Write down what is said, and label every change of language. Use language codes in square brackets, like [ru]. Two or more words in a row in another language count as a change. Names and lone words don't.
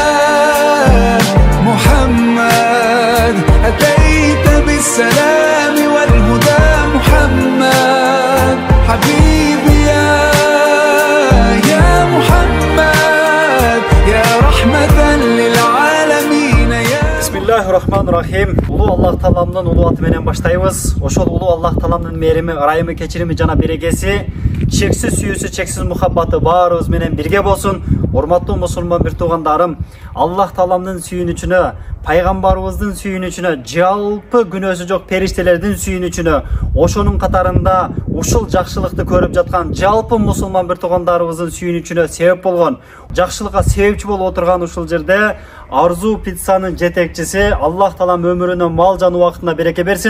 [ar] محمد أتيت بالسلام والهدى محمد حبيبي يا محمد يا رحمة للعالمين يا Bismillahirrahmanirrahim. [ky] Ulu Allah talamның ulu аты менен баштайбыз. Ошол ulu Allah таламның мерими, ырайымы, кечирими жана берекеси, чексиз сүйүүсү, чексиз мухаббаты баарыбыз менен бирге болсун. Урматтуу мусулман бир туугандарым, Аллах таламның сүйүүнүчүнө, пайгамбарыбыздын сүйүүнүчүнө, жалпы күнөөсү жок периштелердин сүйүүнүчүнө, ошонун катарында ушул жакшылыкты көрүп жаткан жалпы мусулман бир туугандарыбыздын сүйүүнүчүнө себеп болгон, жакшылыкка себепчи болуп отурган ушул жерде Арзу пиццанын жетекчиси, Аллах таалам өмүрүнө, мал жан убактына береке берсин.